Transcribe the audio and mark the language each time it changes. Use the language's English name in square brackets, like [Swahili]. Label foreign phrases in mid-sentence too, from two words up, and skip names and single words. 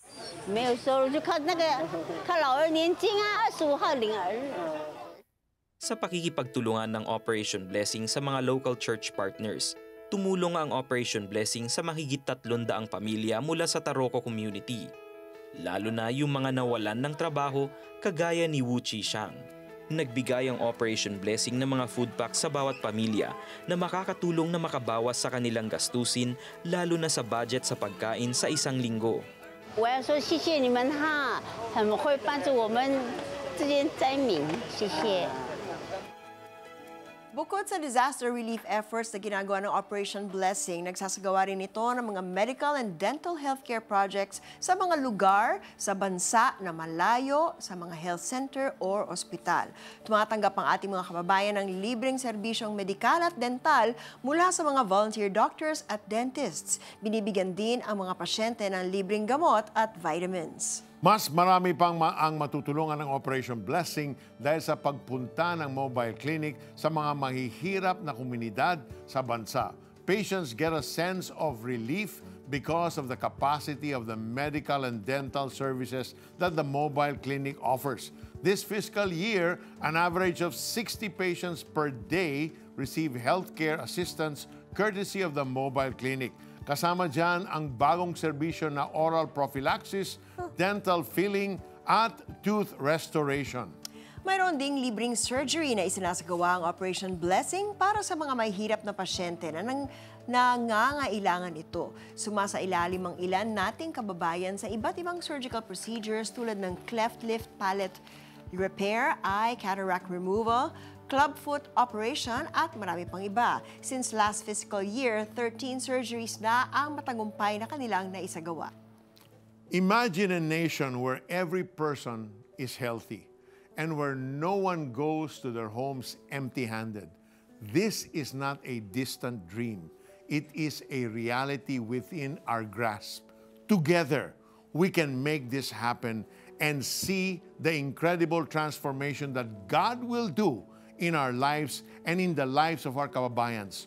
[Filipino] Sa pakikipagtulungan ng Operation Blessing sa mga [English] local church partners, [Filipino] tumulong ang Operation Blessing sa mahigit 300 pamilya mula sa Taroko community. Lalo na yung mga nawalan ng trabaho kagaya ni Wu Qishang. Nagbigay ang Operation Blessing ng mga [English] food packs [Filipino] sa bawat pamilya na makakatulong na makabawas sa kanilang gastusin lalo na sa budget sa pagkain sa isang linggo. [Chinese] 我要说谢谢你们哈，很会帮助我们这些灾民，谢谢。 [Filipino] Bukod sa [English] disaster relief efforts [Filipino] na ginagawa ng Operation Blessing, nagsasagawa rin ito ng mga [English] medical and dental healthcare projects [Filipino] sa mga lugar sa bansa na malayo sa mga [English] health center [Filipino] or ospital. Tumatanggap ang ating mga kababayan ng libreng serbisyong medikal at dental mula sa mga [English] volunteer doctors [Filipino] at dentists. Binibigyan din ang mga pasyente ng libreng gamot at vitamins. Mas marami pang ang matutulungan ng Operation Blessing dahil sa pagpunta ng [English] mobile clinic [Filipino] sa mga mahihirap na komunidad sa bansa. [English] Patients get a sense of relief because of the capacity of the medical and dental services that the mobile clinic offers. This fiscal year, an average of 60 patients per day receive healthcare assistance courtesy of the mobile clinic. [Filipino] Kasama dyan ang bagong serbisyo na [English] oral prophylaxis, dental filling, [Filipino] at [English] tooth restoration. [Filipino] Mayroon ding libreng surgery na isinasagawa ang Operation Blessing para sa mga may hirap na pasyente na nangangailangan ito. Sumasailalim ang ilan nating kababayan sa iba't ibang [English] surgical procedures [Filipino] tulad ng [English] cleft lip palate repair, eye cataract removal, clubfoot operation [Filipino] at marami pang iba. [English] Since last fiscal year, [Filipino] 13 surgeries na ang matagumpay na kanilang naisagawa. [English] Imagine a nation where every person is healthy and where no one goes to their homes empty-handed. This is not a distant dream. It is a reality within our grasp. Together, we can make this happen and see the incredible transformation that God will do in our lives and in the lives of our kababayans.